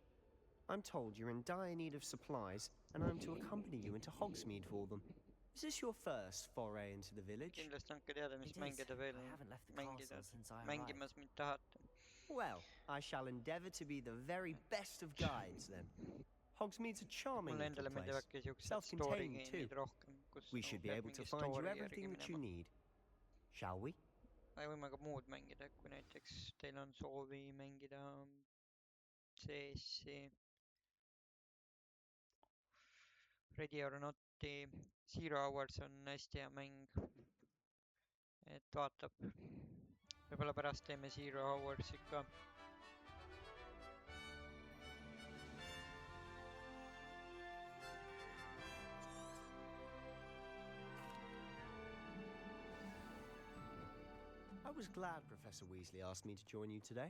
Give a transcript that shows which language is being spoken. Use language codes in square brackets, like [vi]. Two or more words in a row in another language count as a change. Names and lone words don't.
[en] I'm told you're in dire need of supplies, and I'm to accompany you into Hogsmeade for them. Is this your first foray into the village? [et] Kindlasti andke teada, mis mänge te veel mängimas mind tahate. [en] Well, I shall endeavour to be the very best of guides then. Hogsmeade's a charming little place, self-contained too. We should be able to find you everything that you need. Shall we? [et] Võime ka muud mängida, kui näiteks teil on soovi mängida CS-i, Ready or Not'i. Zero Hours on hästi hea mäng, et vaatab. Võib-olla pärast teeme Zero Hours ikka. [en] I was glad Professor Weasley asked me to join you today.